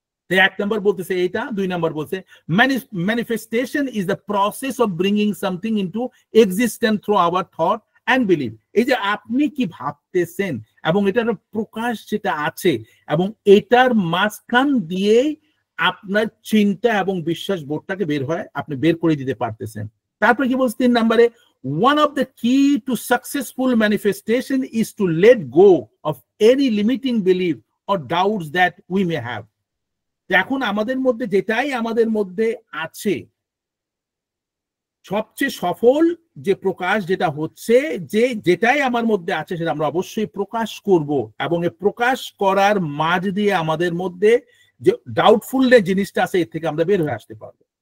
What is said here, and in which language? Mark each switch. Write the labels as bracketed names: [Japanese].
[Bangla] এক নম্বর বলতেছে এইটা, দুই নম্বর বলছে [English] Manifestation is the process of bringing something into existence through our thought and believe. [Bangla] এই যে আপনি কি ভাবতেছেন এবং এটার প্রকাশ যেটা আছে এবং এটার মাঝখান দিয়েই আপনার চিন্তা এবং বিশ্বাস বোধটাকে আপনি বের করে দিতে পারতেছেন। তারপরে কি বলছে তিন নম্বরে, [English] one of the key to successful manifestation is to let go of any limiting belief or doubts that we may have. [Bangla] এখন আমাদের মধ্যে যেটাই আমাদের মধ্যে আছে, সবচেয়ে সফল যে প্রকাশ যেটা হচ্ছে যে যেটাই আমার মধ্যে আছে সেটা আমরা অবশ্যই প্রকাশ করব, এবং এই প্রকাশ করার মাঝ দিয়ে আমাদের মধ্যে যে ডাউটফুল জিনিসটা আছে এর থেকে আমরা বের হয়ে আসতে পারবো।